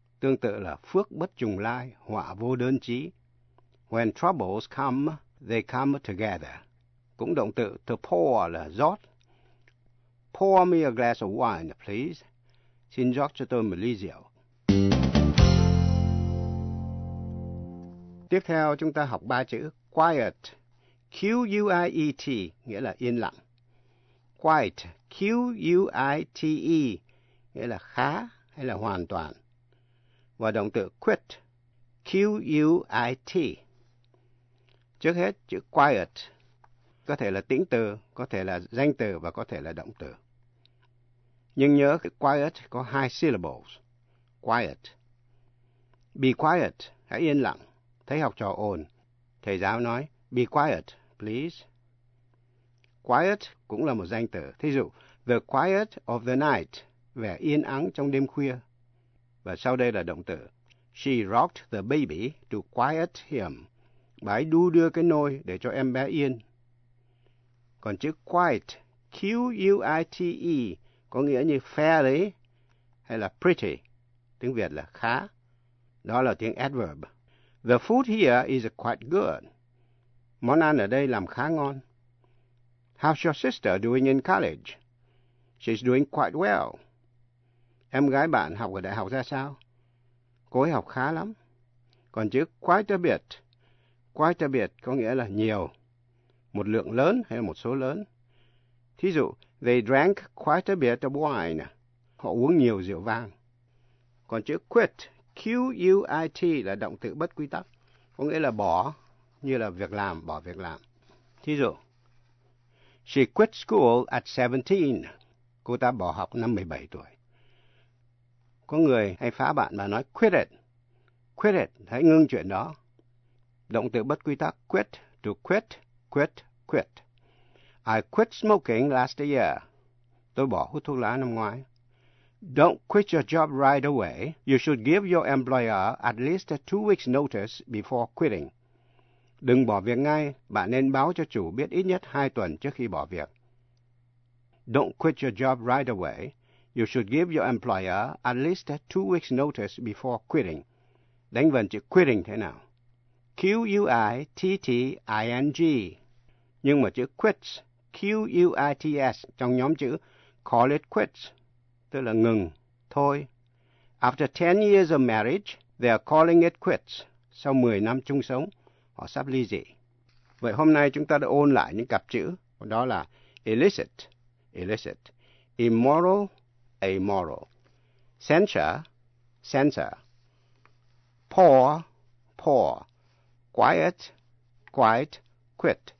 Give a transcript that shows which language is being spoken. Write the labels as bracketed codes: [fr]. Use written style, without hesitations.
[vi] Tương tự là phước bất trùng lai, họa vô đơn chí. [en] When troubles come, they come together. [vi] Cũng động từ to pour là rót. [en] Pour me a glass of wine, please. [vi] Xin rót cho tôi một ly rượu. Tiếp theo chúng ta học ba chữ quiet. Q-U-I-E-T nghĩa là yên lặng. Quiet, Q-U-I-T-E nghĩa là khá hay là hoàn toàn. Và động từ quit, Q-U-I-T. Trước hết, chữ quiet có thể là tĩnh từ, có thể là danh từ và có thể là động từ. Nhưng nhớ cái quiet có hai syllables. Quiet. [en] Be quiet, [vi] hãy yên lặng. Thấy học trò ồn, thầy giáo nói, [en] be quiet, please. [vi] Quiet cũng là một danh từ. Thí dụ, [en] the quiet of the night, [vi] vẻ yên ắng trong đêm khuya. Và sau đây là động từ. [en] She rocked the baby to quiet him. [vi] Bà ấy đu đưa cái nôi để cho em bé yên. Còn chữ quiet, Q-U-I-T-E, có nghĩa như fairly hay là pretty. Tiếng Việt là khá. Đó là tiếng adverb. [en] The food here is quite good. [vi] Món ăn ở đây làm khá ngon. [en] How's your sister doing in college? She's doing quite well. [vi] Em gái bạn học ở đại học ra sao? Cô ấy học khá lắm. Còn chữ [en] quite a bit [vi] có nghĩa là nhiều, một lượng lớn hay là một số lớn. Thí dụ, [en] they drank quite a bit of wine. [vi] Họ uống nhiều rượu vang. Còn chữ quit, Q-U-I-T là động từ bất quy tắc, có nghĩa là bỏ, như là việc làm, bỏ việc làm. Thí dụ, [en] she quit school at 17. [vi] Cô ta bỏ học năm 17 tuổi. Có người hay phá bạn mà nói [en] quit it. Quit it, [vi] hãy ngưng chuyện đó. Động từ bất quy tắc quit, [en] to quit, quit, quit. I quit smoking last year. [vi] Tôi bỏ hút thuốc lá năm ngoái. [en] Don't quit your job right away. You should give your employer at least 2 weeks notice before quitting. [vi] Đừng bỏ việc ngay, bạn nên báo cho chủ biết ít nhất 2 tuần trước khi bỏ việc. [en] Don't quit your job right away. You should give your employer at least 2 weeks notice before quitting. [vi] Đánh vần chữ quitting thế nào? Q-U-I-T-T-I-N-G. Nhưng mà chữ quits, Q-U-I-T-S, trong nhóm chữ [en] call it quits, [vi] tức là ngừng, thôi. [en] After 10 years of marriage, they are calling it quits. [vi] Sau 10 năm chung sống, họ sắp ly dị. Vậy hôm nay chúng ta đã ôn lại những cặp chữ, đó là illicit, illicit, immoral, amoral, censure, censor, poor, poor, quiet, quiet, quit.